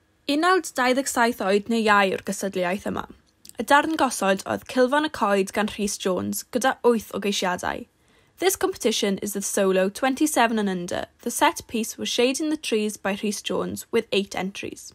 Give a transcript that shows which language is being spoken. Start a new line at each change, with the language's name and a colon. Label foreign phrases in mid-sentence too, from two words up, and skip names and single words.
Welsh: 1927 oed neu iau o'r gystadleuaeth yma. Y darn gosod oedd Cilfon y Coed gan Rhys Jones gyda 8 o geisiadau.
English: This competition is the solo 27 and under. The set piece was Shade in the Trees by Rhys Jones with 8 entries.